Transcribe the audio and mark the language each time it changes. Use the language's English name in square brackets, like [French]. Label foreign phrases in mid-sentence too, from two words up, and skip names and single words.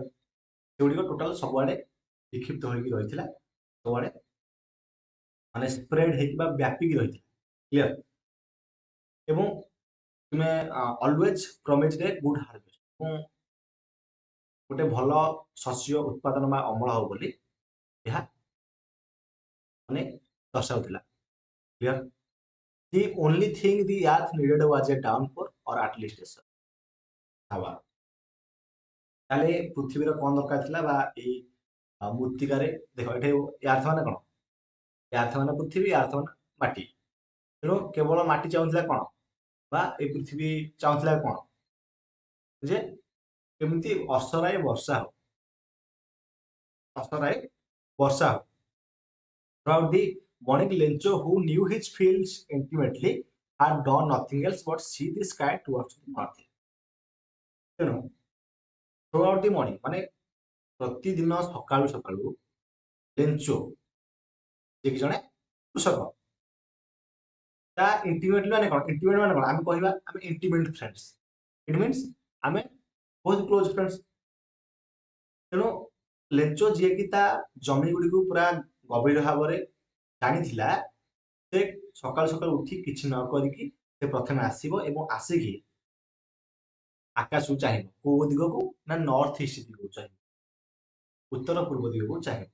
[Odia] ସେଗୁଡ଼ିକ ଟୋଟାଲ ସବୁଆଡେ ବିକ୍ଷିପ୍ତ ହୋଇକି ରହିଥିଲା, ସବୁଆଡେ ମାନେ ସ୍ପ୍ରେଡ୍ ହେଇକି ବା ବ୍ୟାପିକି ରହିଥିଲା। କ୍ଲିୟର? ଏବଂ ତୁମେ [English] always promise a good harvest, [Odia] ଏବଂ ଗୋଟେ ଭଲ ଶସ୍ୟ ଉତ୍ପାଦନ ବା ଅମଳ ହବ ବୋଲି ଏହା ମାନେ ଦର୍ଶାଉଥିଲା। କ୍ଲିୟର? [English] The only thing the earth needed was a downpour or at least a shower। [Odia] ତାହେଲେ ପୃଥିବୀର କଣ ଦରକାର ଥିଲା ବା ଏଇ ମୃତ୍ତିକାରେ ଦେଖ ଏଠି ଆର୍ଥ ମାନେ କଣ, ଆର୍ଥ ମାନେ ପୃଥିବୀ, ଆର୍ଥ ମାନେ ମାଟି। ତେଣୁ କେବଳ ମାଟି ଚାହୁଁଥିଲା କଣ ବା ଏଇ ପୃଥିବୀ ଚାହୁଁଥିଲା କଣ ଯେ କେମିତି ଅସରାଏ ବର୍ଷା ହଉ, ଅସରାଏ ବର୍ଷା ହଉ। [English] Throughout the morning, Lencho, who knew his fields intimately, had done nothing else but see the sky towards the north। [Odia] ତେଣୁ [English] throughout the morning [Odia] ମାନେ ପ୍ରତିଦିନ ସକାଳୁ ସକାଳୁ ଲେଞ୍ଚୋ ଯିଏ କି ଜଣେ କୃଷକ, ତା ଇଣ୍ଟିମେଟଲି ମାନେ କଣ, ଇଣ୍ଟିମେଟ ମାନେ କଣ ଆମେ କହିବା ଆମେ [English] intimate friends, it means [Odia] ଆମେ ବହୁତ [English] close friends. [Odia] ତେଣୁ ଲେଞ୍ଚୋ ଯିଏକି ତା ଜମି ଗୁଡ଼ିକୁ ପୁରା ଗଭୀର ଭାବରେ ଜାଣିଥିଲା, ସେ ସକାଳୁ ସକାଳୁ ଉଠି କିଛି ନ କରିକି ସେ ପ୍ରଥମେ ଆସିବ ଏବଂ ଆସିକି ଆକାଶକୁ ଚାହିଁବ, କୋଉ ଦିଗକୁ ନା [English] north east [Odia] ଦିଗକୁ ଚାହିଁବ, ଉତ୍ତର ପୂର୍ବ ଦିଗକୁ ଚାହିଁବ।